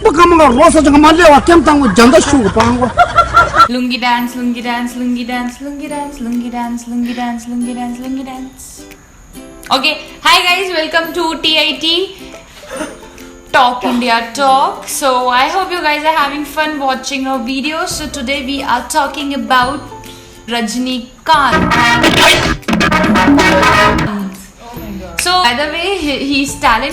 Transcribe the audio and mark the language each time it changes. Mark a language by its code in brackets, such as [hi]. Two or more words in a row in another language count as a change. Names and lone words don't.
[en] mga rosa jang mali wa kem tang janda shu pang. Lungi dance, lungi dance, lungi dance, lungi dance, lungi dance, lungi dance, lungi dance, lungi dance. Okay, hi guys, welcome to TIT Talk India Talk. So I hope you guys are having fun watching our videos. So today we are talking about Rajinikanth. So by the way, he's talent.